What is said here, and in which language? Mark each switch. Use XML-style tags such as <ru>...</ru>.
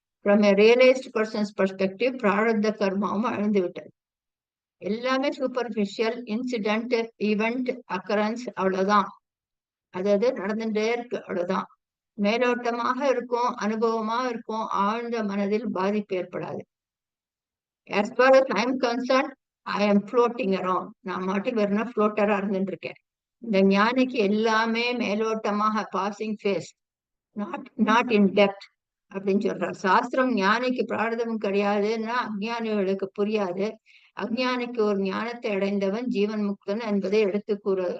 <en>from a realised person's perspective</en> <ta>பிராரப்த கர்மாவும் அழிந்து விட்டது. எல்லாமே சூப்பர்ஃபிஷியல் இன்சிடென்ட், ஈவெண்ட், அக்கரன்ஸ், அவ்வளவுதான். அதாவது நடந்துட்டே இருக்கு, அவ்வளவுதான். மேலோட்டமாக இருக்கும், அனுபவமா இருக்கும், ஆழ்ந்த மனதில் பாதிப்பு ஏற்படாது.</ta> <en>as far as I am concerned, I am floating around.</en> <ta>நான் மாட்டுக்கு வெறும் ஃப்ளோட்டரா இருந்துட்டு இருக்கேன். இந்த ஞானிக்கு எல்லாமே மேலோட்டமாக</ta> <en>passing phase, not in depth</en> <ta>அப்படின்னு சொல்றார். சாஸ்திரம் ஞானிக்கு பிராரதமும் கிடையாதுன்னா அஜ்ஞானிகளுக்கு புரியாது. அஜ்ஞானிக்கு ஒரு ஞானத்தை அடைந்தவன் ஜீவன் முக்தன் என்பதை எடுத்து கூறுது.</ta>